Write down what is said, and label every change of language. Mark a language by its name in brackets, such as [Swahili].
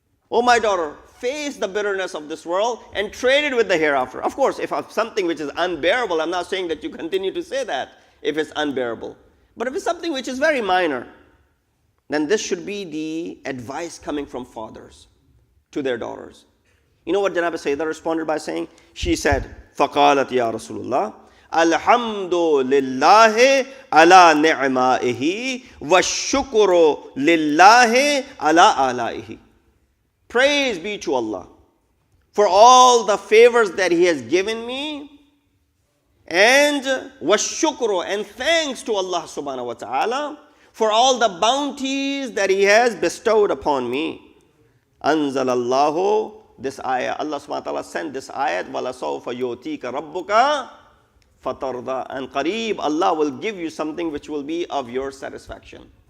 [English] Oh my daughter, face the bitterness of this world and trade it with the hereafter. Of course, if something which is unbearable, I'm not saying that you continue to say that if it's unbearable. But if it's something which is very minor, then this should be the advice coming from fathers to their daughters. You know what Janab Sayyidah responded by saying? She said, [Arabic] فَقَالَتْ يَا رَسُولُ اللَّهِ الْحَمْدُ لِلَّهِ عَلَى نِعْمَائِهِ وَالشُّكْرُ لِلَّهِ عَلَى آلَائِهِ. [English] Praise be to Allah for all the favors that He has given me, and وَالشُّكْرُ, and thanks to Allah subhanahu wa ta'ala for all the bounties that He has bestowed upon me. [Arabic] أَنزَلَ اللَّهُ, [English] this ayah, Allah subhanahu wa ta'ala sent this ayat, [Arabic] وَلَسَوْفَ يُؤْتِيكَ رَبُّكَ فَتَرْضَى, [English] and qareeb, Allah will give you something which will be of your satisfaction.